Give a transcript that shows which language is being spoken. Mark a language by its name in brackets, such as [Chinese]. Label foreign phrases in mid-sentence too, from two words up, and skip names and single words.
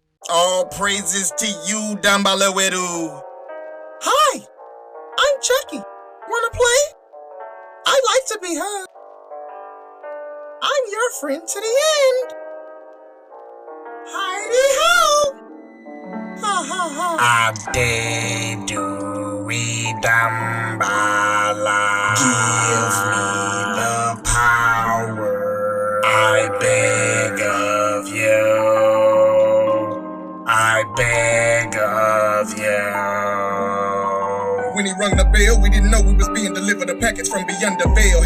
[English] All praises to you, Damballa Wedu. Hi, I'm Chucky. Wanna play? I like to be heard. I'm your friend to the end. Heidi-ho! Ha ha ha. Adeduedamballa. Give me the power. I beg of you. I beg of you. When he rung the bell, we didn't know we was being delivered a package from beyond the veil.